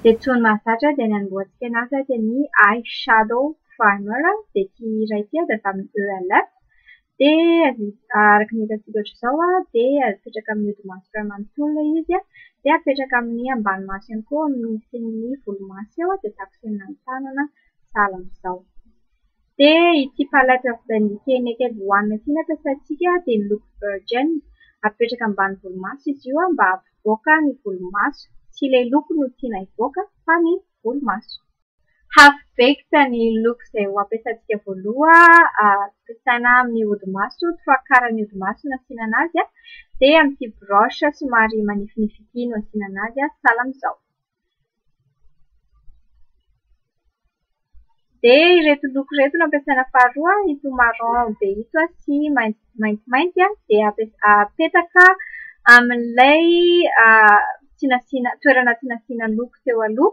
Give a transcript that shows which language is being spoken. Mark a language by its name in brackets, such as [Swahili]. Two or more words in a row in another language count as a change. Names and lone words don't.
[Malagasy] Dia tsony mahazatra dia nanamboatsika anazy dia ny [English] eye shadow primer [Malagasy] dia ity iray ity dia tamin'ny ELF dia araka ny hitantsika ohatr'izao dia apetraka amin'ny odi-maso manontolo ilay izy dia apetraka amin'ny ambany maso ihany koa amin'ny sin'ny volomaso eo dia takosenina ny tanana sahala amin'izao. Dia ity [English] palette of the [Malagasy] Decay Naked One ity nampiasaintsika dia miloko virgin apetraka ambany volomaso izy io mba hampivoaka ny volomaso. Tsy ilay loko no tiana hivoaka fa ny volomaso. Half baked ny loko izay ho ampiasaintsika voaloha ampiasaina amin'ny odi-maso, [French] trois quarts [Malagasy] ny odi-maso no asiana anazy dia amin'ity brush somary manifinify ity no asiana anazy sahala amin'izao. Dia ireto loko ireto no ampiasaina faharoa ito marron be ito sy maintimainty dia apetaka amin'ilay toerana tinasiana loko teo aloha.